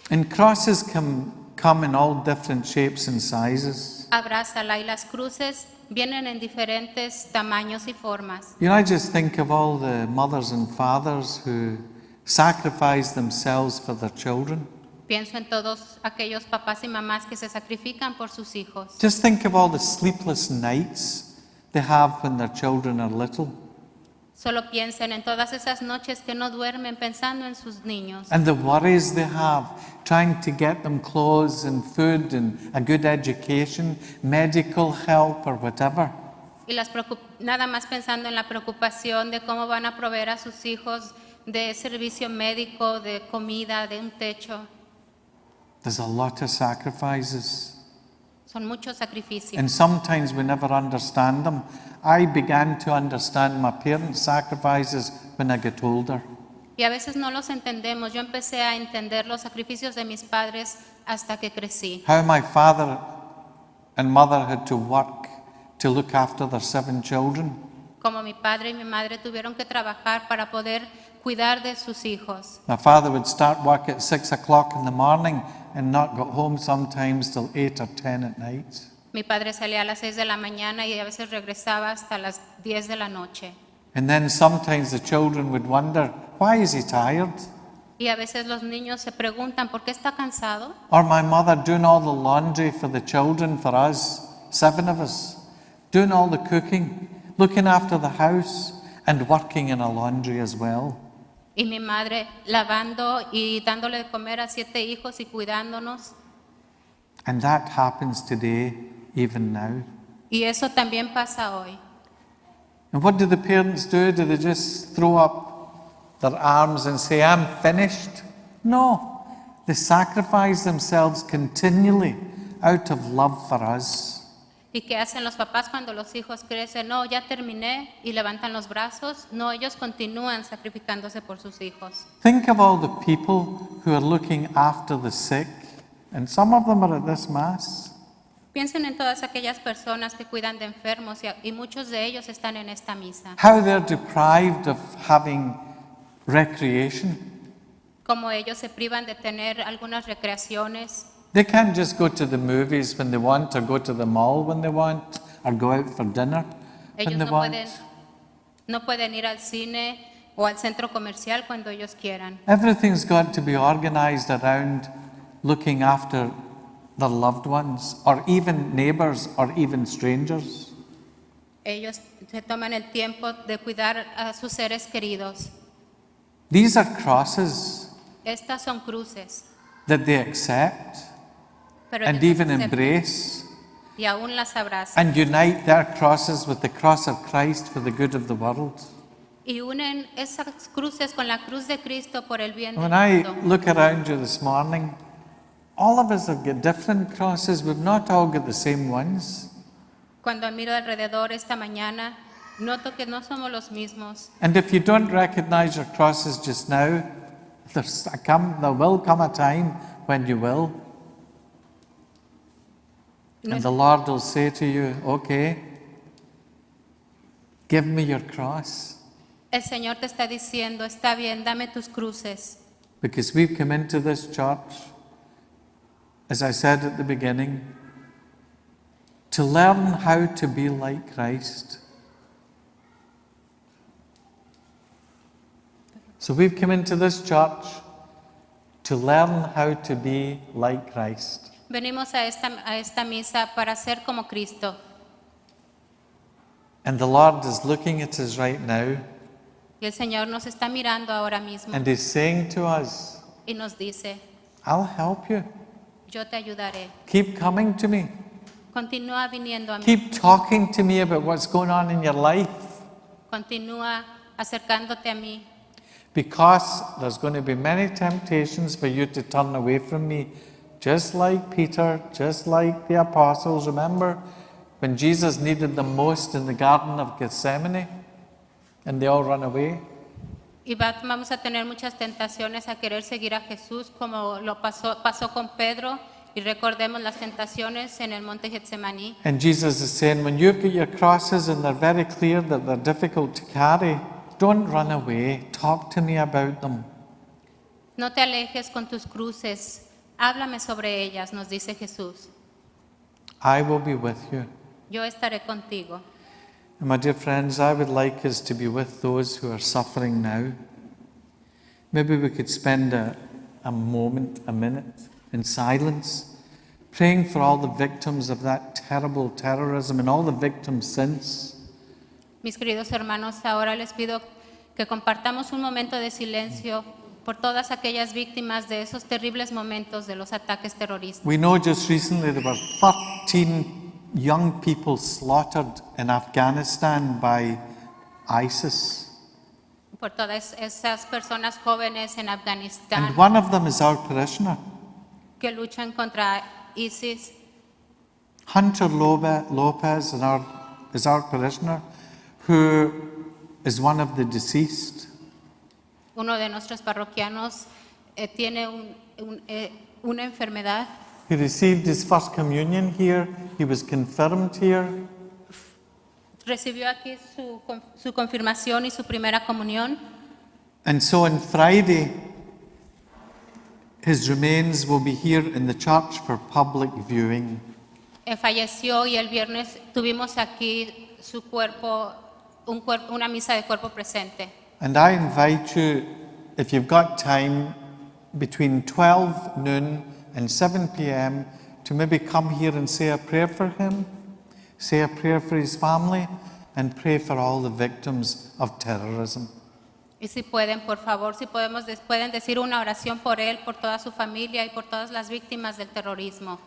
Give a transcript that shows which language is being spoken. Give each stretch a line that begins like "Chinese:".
English: And crosses come in all different shapes and sizes.
Spanish: Abrázala, y las cruces vienen en diferentes tamaños y formas.
English: You know, I just think of all the mothers and fathers who sacrifice themselves for their children.
Spanish: Pienso en todos aquellos papás y mamás que se sacrifican por sus hijos.
English: Just think of all the sleepless nights they have when their children are little.
Spanish: Solo piensen en todas esas noches que no duermen pensando en sus niños.
English: And the worries they have, trying to get them clothes and food and a good education, medical help or whatever.
Spanish: Y nada más pensando en la preocupación de cómo van a proveer a sus hijos de servicio médico, de comida, de un techo.
English: There's a lot of sacrifices.
Spanish: Son muchos sacrificios.
English: And sometimes we never understand them. I began to understand my parents' sacrifices when I got older.
Spanish: Y a veces no los entendemos. Yo empecé a entender los sacrificios de mis padres hasta que crecí.
English: How my father and mother had to work to look after their 7 children.
Spanish: Como mi padre y mi madre tuvieron que trabajar para poder cuidar de sus hijos.
English: My father would start work at 6 o'clock in the morning and not get home sometimes till 8 or 10 at night.
Spanish: Mi padre salía a las 6 de la mañana y a veces regresaba hasta las 10 de la noche.
English: And then sometimes the children would wonder, why is he tired?
Spanish: Y a veces los niños se preguntan, ¿por qué está cansado?
English: Or my mother doing all the laundry for the children, for us, 7 of us, doing all the cooking, looking after the house and working in a laundry as well.
Spanish: Y mi madre lavando y dándole de comer a 7 hijos y cuidándonos.
English: And that happens today, even now.
Spanish: Y eso también pasa hoy.
English: And what do the parents do? Do they just throw up their arms and say, I'm finished? No. They sacrifice themselves continually out of love for us.
Spanish: ¿Y qué hacen los papás cuando los hijos crecen? No, ya terminé, y levantan los brazos. No, ellos continúan sacrificándose por sus hijos.
English: Think of all the people who are looking after the sick, and some of them are at this Mass.
Spanish: Piensen en todas aquellas personas que cuidan de enfermos y muchos de ellos están en esta misa.
English: How they're deprived of having recreation.
Spanish: Como ellos se privan de tener algunas recreaciones.
English: They can't just go to the movies when they want, or go to the mall when they want, or go out for dinner
Spanish: Ellos
English: when they want.
Spanish: no pueden ir al cine o al centro comercial cuando ellos quieran.
English: Everything's got to be organized around looking after their loved ones, or even neighbors, or even strangers.
Spanish: Ellos se toman el tiempo de cuidar a sus seres queridos.
English: These are crosses
Spanish: Estas son cruces,
English: that they accept
Spanish: pero
English: and
Spanish: ellos
English: even
Spanish: aceptan
English: embrace
Spanish: y aún las abrazan.
English: and unite their crosses with the cross of Christ for the good of the world.
Spanish: Y unen esas cruces con la cruz de Cristo por el bien del
English: When I
Spanish: mundo.
English: look around you this morning, all of us have got different crosses. We've not all got the same ones.
Spanish: Cuando miro alrededor esta mañana, noto que no somos los mismos.
English: And if you don't recognize your crosses just now, there will come a time when you will. And the Lord will say to you, okay, give me your cross.
Spanish: El Señor te está diciendo, está bien, dame tus cruces.
English: Because we've come into this church, as I said at the beginning, to learn how to be like Christ. So we've come into this church to learn how to be like Christ.
Spanish: Venimos a esta misa para ser como Cristo.
English: And the Lord is looking at us right now,
Spanish: Y el Señor nos está mirando ahora mismo
English: and He's saying to us,
Spanish: y nos dice,
English: I'll help you.
Spanish: yo te ayudaré.
English: Keep coming to me.
Spanish: Continúa viniendo a mí.
English: Keep talking to me about what's going on in your life.
Spanish: Continúa acercándote a mí.
English: Because there's going to be many temptations for you to turn away from me. Just like Peter, just like the apostles. Remember when Jesus needed them most in the Garden of Gethsemane and they all ran away?
Spanish: Y vamos a tener muchas tentaciones a querer seguir a Jesús como lo pasó con Pedro. Y recordemos las tentaciones en el monte Getsemaní.
English: And Jesus is saying, when you've got your crosses and they're very clear that they're difficult to carry, don't run away. Talk to me about them.
Spanish: No te alejes con tus cruces. Háblame sobre ellas, nos dice Jesús.
English: I will be with you.
Spanish: Yo estaré contigo.
English: And my dear friends, I would like us to be with those who are suffering now. Maybe we could spend a moment, a minute in silence, praying for all the victims of that terrible terrorism and all the victims since.
Spanish: Mis queridos hermanos, ahora les pido que compartamos un momento de silencio por todas aquellas víctimas de esos terribles momentos de los ataques terroristas.
English: We know just recently there were 13 young people slaughtered in Afghanistan by ISIS.
Spanish: Por todas esas personas jóvenes en Afganistán
English: And one of them is our parishioner.
Spanish: que luchan contra Asis.
English: Hunter Lopez is our parishioner, who is one of the deceased.
Spanish: Uno de nuestros parroquianos tiene una enfermedad.
English: He received his first communion here. He was confirmed here.
Spanish: Recibió aquí su confirmación y su primera comunión.
English: And so on Friday, his remains will be here in the church for public viewing.
Spanish: Falleció y el viernes tuvimos aquí su cuerpo, una misa de cuerpo presente.
English: And I invite you, if you've got time, between 12 noon and 7 p.m., to maybe come here and say a prayer for him, say a prayer for his family, and pray for all the victims of terrorism.
Spanish: Y si pueden, por favor, pueden decir una oración por él, por toda su familia y por todas las víctimas del terrorismo.